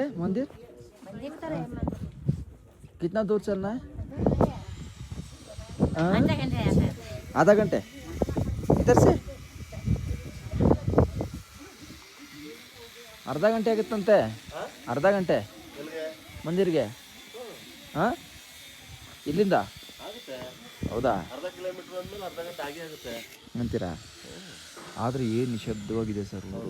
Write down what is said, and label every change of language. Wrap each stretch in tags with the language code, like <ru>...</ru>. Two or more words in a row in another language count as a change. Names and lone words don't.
<hi>मंदिर कितना दूर चलना है? आधा घंटे इधर से</hi> <kn>ಅರ್ಧ ಗಂಟೆ ಆಗುತ್ತಂತೆ. ಅರ್ಧ ಗಂಟೆ ಮಂದಿರ್ಗೆ. ಹಾಂ ಇಲ್ಲಿಂದ ಹೌದಾ? ಅಂತೀರಾ? ಆದರೆ ಏನು ನಿಶಬ್ದವಾಗಿದೆ ಸರ್ ಊರು.</kn>